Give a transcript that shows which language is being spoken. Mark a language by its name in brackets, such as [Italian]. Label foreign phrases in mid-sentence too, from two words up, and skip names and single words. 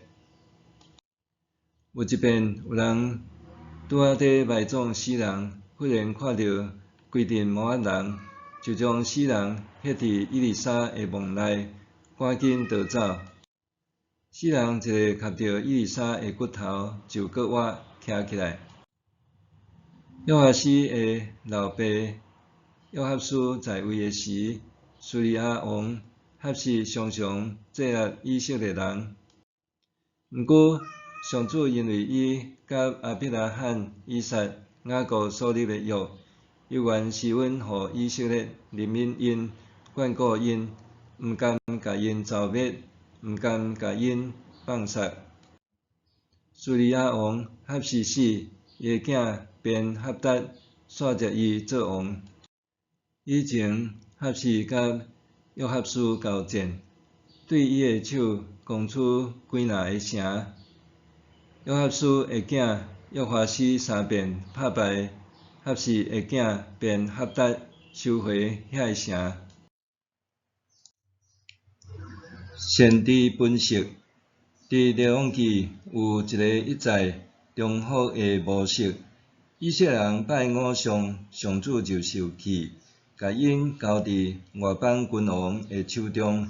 [Min Nan Chinese] 有一遍，有人拄仔伫埋葬死人，忽然看到规阵摩押人，就将死人歇伫以利沙的墓内，赶紧逃走。四人一个夹着伊丽莎的骨头就搁活徛起来。约哈斯的老爸约哈斯在位的时，叙利亚王哈斯常常制压以色列人。毋过，上主因为伊甲亚伯拉罕、以撒、雅各所立的约，有愿施恩予以色列怜悯因、眷顾因，毋甘甲因消灭，毋甘甲因放杀。叙利亚王哈斯死，伊的囝便哈达续接伊做王。以前哈斯甲约哈斯交战，对伊的手攻出几若个城。约哈斯的囝约哈斯三遍拍败哈斯的囝便哈达收回遐个城。先知分析：伫列王记有一个一再重复的模式，以色列人拜偶像，上主就受气，甲因交伫外邦君王的手中。